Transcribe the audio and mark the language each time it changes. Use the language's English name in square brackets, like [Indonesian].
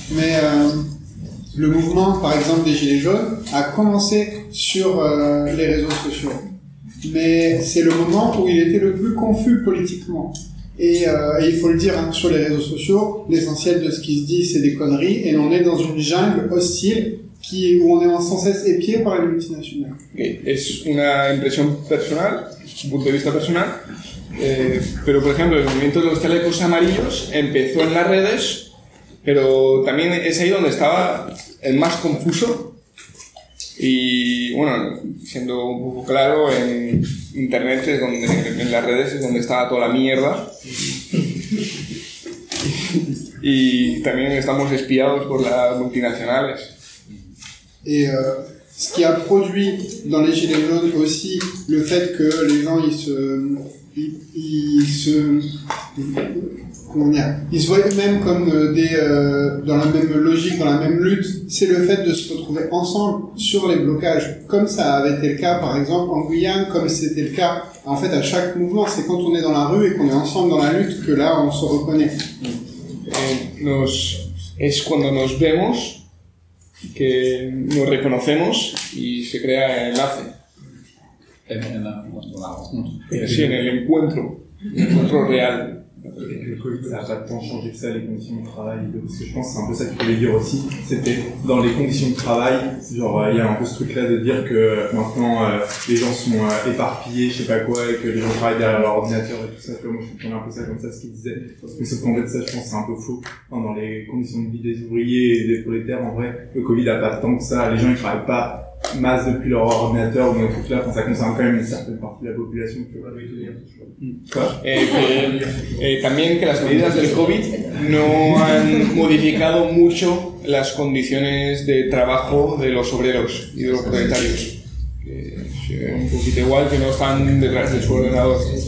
[French] Mais le mouvement, par exemple, des Gilets jaunes, a commencé sur les réseaux sociaux. Mais c'est le moment où il était le plus confus politiquement. Et il faut le dire, hein, sur les réseaux sociaux, l'essentiel de ce qui se dit, c'est des conneries, et on est dans une jungle hostile qui est où on est sans cesse épié par les multinationales. Okay. [Spanish] Es una impresión personal, punto de vista personal. Pero por ejemplo, el movimiento de los chalecos amarillos empezó en las redes, pero también es ahí donde estaba el más confuso. Y bueno, siendo un poco claro, en internet es donde, en las redes es donde estaba toda la mierda. Y también estamos espiados por las multinacionales. [French] Y ce qui a produit dans les gilets jaunes aussi le fait que les gens ils se comment dire, ils se voient eux-mêmes comme des dans la même logique, dans la même lutte, c'est le fait de se retrouver ensemble sur les blocages, comme ça avait été le cas par exemple en Guyane, comme c'était le cas en fait à chaque mouvement, c'est quand on est dans la rue et qu'on est ensemble dans la lutte que là on se reconnaît. [Spanish] Nos es cuando nos vemos que nos reconocemos y se crea el enlace. Sí, en el encuentro, real. [French] Le Covid a tant changé que ça, les conditions de travail, parce que je pense que c'est un peu ça qu'il fallait dire aussi, c'était dans les conditions de travail, genre il y a un peu ce truc-là de dire que maintenant les gens sont éparpillés, je sais pas quoi, et que les gens travaillent derrière leur ordinateur et tout ça, puis moi je comprenais un peu ça comme ça ce qu'ils disaient, mais sauf qu'en fait ça je pense que c'est un peu faux, enfin, dans les conditions de vie des ouvriers et des prolétaires, en vrai, le Covid a pas tant que ça, les gens ils travaillent pas masse depuis leur ordinateur ou un truc là, ça concerne quand même une certaine partie de la population. [Spanish] Que... También que las medidas del COVID no han modificado mucho las condiciones de trabajo de los obreros y de los proletarios. Un poquito igual que no están detrás de su ordenador.